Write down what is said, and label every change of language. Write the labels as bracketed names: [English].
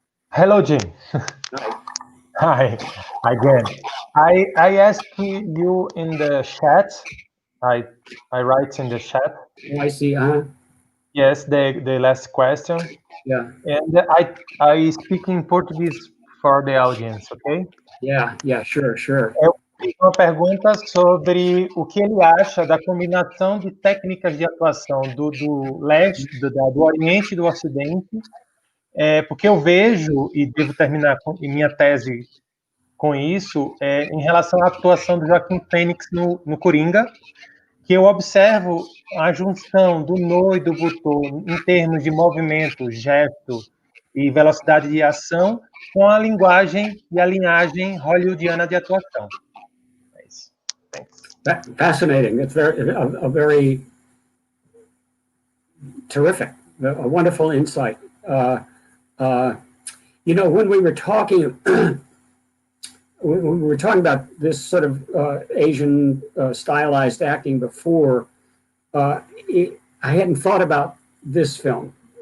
[English] Hello, Jim. Hi again. I asked you in the chat. I write in the chat. Oh, I see. Yes, the last question. Yeah. And I speak in Portuguese for the audience, okay? Yeah, sure. [Portuguese] Eu fiz uma pergunta sobre o que ele acha da combinação de técnicas de atuação do leste, do Oriente e do Ocidente, porque eu vejo, e devo terminar minha tese com isso, em relação à atuação do Joaquim Fênix no Coringa, que eu observo a junção do No e do Butô em termos de movimento, gesto e velocidade de ação com a linguagem e a linhagem hollywoodiana de atuação. É isso. [English] Thanks. Fascinating. It's a very terrific, a wonderful insight. You know, when we were talking, when we were talking about this sort of Asian stylized acting before, I hadn't thought about this film.